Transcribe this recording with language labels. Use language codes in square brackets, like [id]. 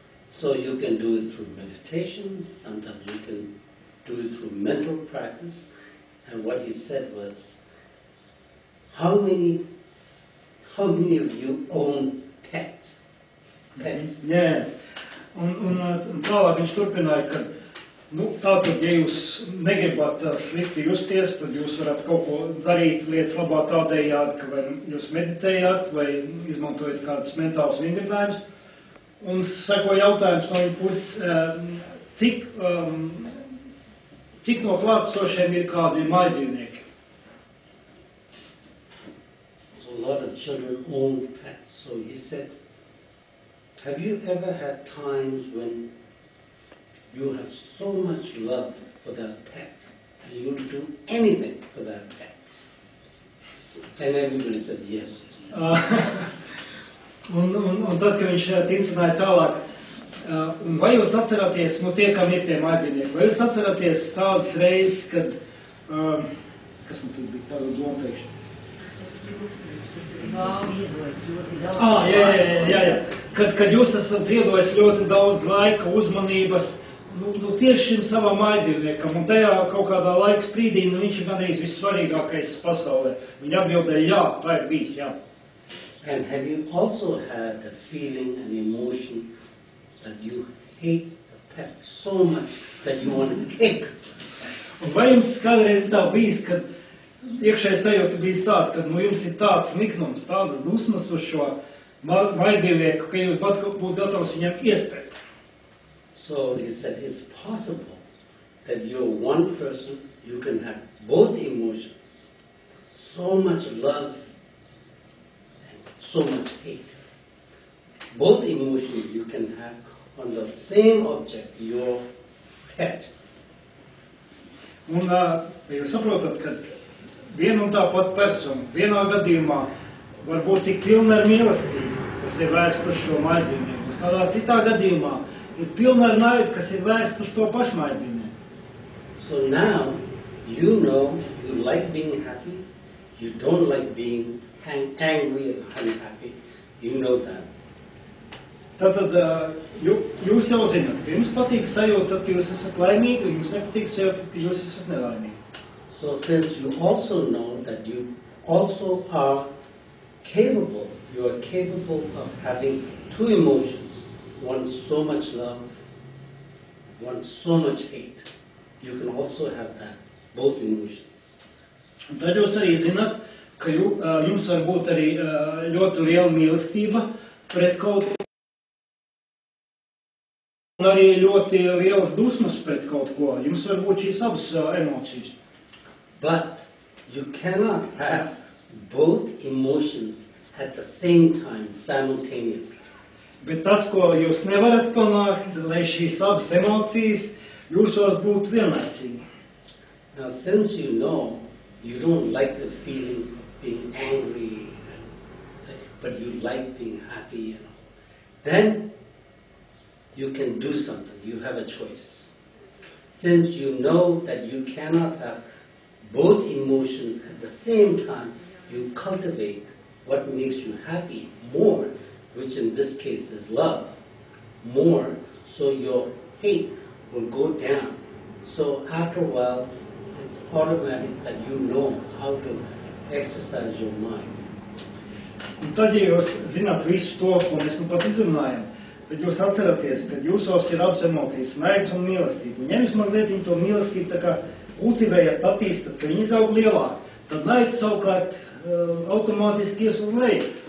[en] So you can do it through meditation, sometimes you can do it through mental practice. And what he said was, how many of you own pets? [lv] Jā, un tālāk viņš turpināja, ka tātad, ja jūs negribat slikti justies, tad jūs varat kaut ko darīt lietas labā tādējādi, ka vai jūs meditējāt, vai izmantojat kādas mentālas vingrinājumus. Un seko jautājums no viņa puses, cik no klātesošiem ir kādi mājdzīvnieki? [en] So a lot of children own pets. So he said, have you ever had times when you have so much love for that pet and you will do anything for that pet? And everybody said yes. [lv] Un tad, kad viņš tincināja tālāk, vai jūs atceraties, tie, kam ir tie mājdzīvnieki, vai jūs atceraties tādas reizes, kad, kas man tur bija tāda doma priekš? Jā. Kad jūs esat ziedojis ļoti daudz laika, uzmanības, tieši šim savam mājdzīvniekam, un tajā kaut kādā laika sprīdī, viņš ir gandrīz vissvarīgākais pasaulē. Viņi atbildēja, jā, tā ir bijis, jā. [en] And have you also had a feeling, an emotion that you hate the pet so much that you want to kick? [lv] Un vai jums kādreiz ir tā bijis, kad iekšēji sajūta bijis tāda, kad jums ir tāds niknums, tādas dusmas uz šo mājdzīvnieku, ka jūs būtu gatavs viņam iespēt? [en] So he said it's possible that you're one person, you can have both emotions, so much love, so much hate. Both emotions you can have on the same object, your pet. [lv] Un jūs saprotat, ka viena un tā pat persona vienā gadījumā var būt tik pilna ar mīlestību, kas ir vērsta uz šo mājdzīvnieku, un kādā citā gadījumā ir pilna ar naidu, kas ir vērsta uz to pašu mājdzīvnieku. [en] So now you know you like being happy, you don't like being angry and unhappy. You know that. [lv] Tātad jūs jau zināt, ka jums patīk sajūta, tad jūs esat laimīgi, un jums nepatīk sajūta, tad jūs esat nelaimīgi. [en] So since you also know that you also are capable, you are capable of having two emotions, one so much love, one so much hate. You can also have that, both emotions. [lv] Un tad jūs arī zināt, ka jums var būt arī ļoti liela mīlestība pret kaut Un arī ļoti lielas dusmas pret kaut ko. Jums var būt šīs abas emocijas. [en] But you cannot have both emotions at the same time simultaneously. [lv] Bet tas, ko jūs nevarat panākt, lai šīs abas emocijas jūsos būtu vienlaicīgi. [en] Now, since you know you don't like the feeling of being angry, but you like being happy, then you can do something. You have a choice. Since you know that you cannot have both emotions at the same time, you cultivate what makes you happy more, which in this case is love, more, so your hate will go down. So after a while, it's automatic that you know how to exercise your mind. [lv] Un tad, ja jūs zināt visu to, ko mēs nu pat izrunājam, tad jūs atceraties, ka jūsos ir abas emocijas, naids un mīlestība. Un ja jūs mazliet to mīlestību tā kā kultivējat, attīstat, ka viņi izaug lielāk, tad naids savukārt automātiski ies uz leju.